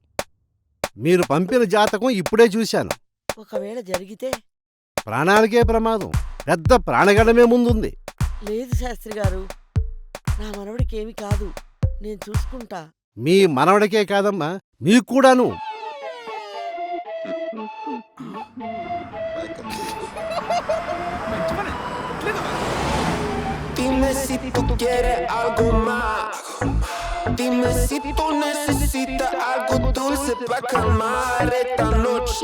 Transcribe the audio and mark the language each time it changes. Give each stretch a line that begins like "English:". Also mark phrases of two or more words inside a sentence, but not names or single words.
Telugu: మీరు పంపిన జాతకం ఇప్పుడే చూశాను. ఒకవేళ జరిగితే? ప్రాణాలకే ప్రమాదం, పెద్ద ప్రాణగడమే ముందుంది. లేదు శాస్త్రి గారు, నా మనవడికి ఏమి కాదు, నేను చూసుకుంటా. మీ మనవడికే కాదమ్మా, మీకు కూడాను.
Spanish: Dime si tú quieres algo más. Dime si tú necesitas algo dulce para calmar esta noche.